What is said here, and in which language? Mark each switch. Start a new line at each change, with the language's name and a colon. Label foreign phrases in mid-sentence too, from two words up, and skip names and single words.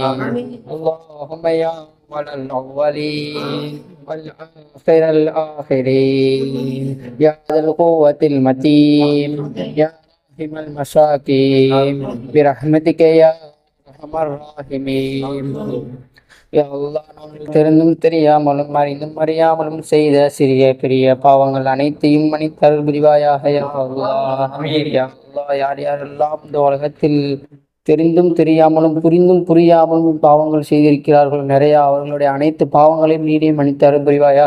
Arabic: اللهم يا أول الأولين والآخر الآخرين يا ذا القوة المتين يا راحم المساكين برحمتك يا أرحم الراحمين.
Tamil: யா அல்லாஹ், நாங்கள் தெரிந்தும் தெரியாமலும் அறிந்தும் அறியாமலும் செய்த சிறிய பெரிய பாவங்கள் அனைத்தையும் மன்னித்தருள் புரிவாயாக. யா அல்லாஹ், யா அல்லாஹ், யார் யாரெல்லாம் இந்த உலகத்தில் தெரிந்தும் தெரியாமலும் புரிந்தும் புரியாமலும் பாவங்கள் செய்திருக்கிறார்கள் நிறைய, அவர்களுடைய அனைத்து பாவங்களையும் நீடே மன்னித்தருள் புரிவாயாக.